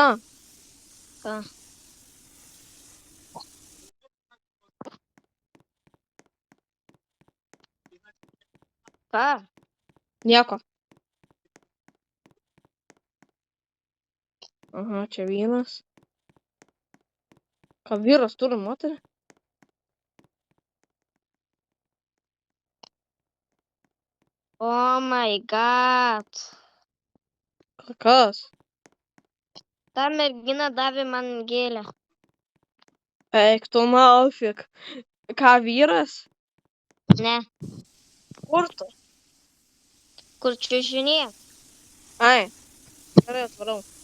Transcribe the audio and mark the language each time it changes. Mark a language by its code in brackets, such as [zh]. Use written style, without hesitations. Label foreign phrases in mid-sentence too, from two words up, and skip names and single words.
[lt] Ką? Ką? Nieko. Aha, čia vyras. Ką vyras turi moterį? [en] Oh my god. [lt] Kas? Ta mergina davė man gėlę. Eik tu naufik. Ką vyras? Ne. Kur tu? Kur čiužinė? Ai. Gerai, atvarau.